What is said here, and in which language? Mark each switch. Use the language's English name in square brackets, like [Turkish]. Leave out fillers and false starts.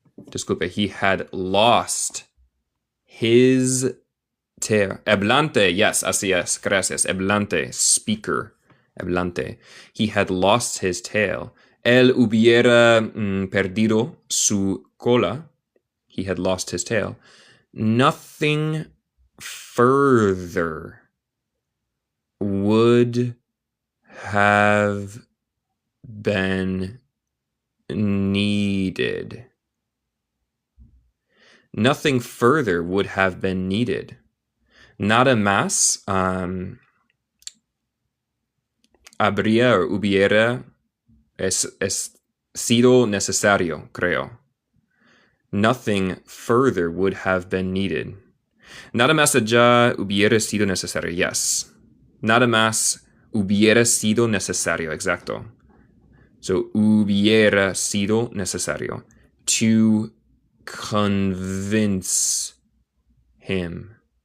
[English] Disculpe, he had lost his tail. [Spanish] Hablante, yes, así es, gracias. Hablante, speaker, hablante. [English] He had lost his tail. [Spanish] Él hubiera perdido su cola. [English] He had lost his tail. Nothing further would have been needed. Nothing further would have been needed. [Spanish] Nada más habría o hubiera sido necesario, creo. [English] Nothing further would have been needed. [Spanish] Nada más allá hubiera sido necesario, yes. Nada más hubiera sido necesario, exacto. So, hubiera sido necesario. [English] To convince him.